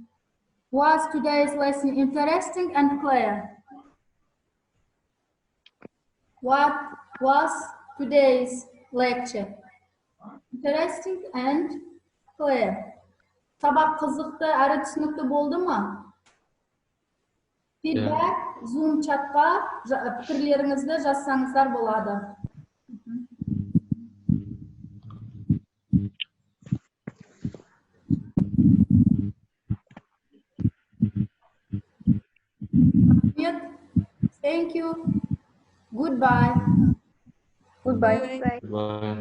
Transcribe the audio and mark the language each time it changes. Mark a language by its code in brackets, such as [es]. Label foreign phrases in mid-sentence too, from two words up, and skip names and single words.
[en] Was today's lesson interesting and clear? What was today's lecture? Interesting and clear. [kk] Сабақ қызықты, әрі түсінікті болды mu? Feedback, Zoom chatқа пікірлеріңізді жазсаңыздар болады. [en] Thank you. Goodbye. Goodbye.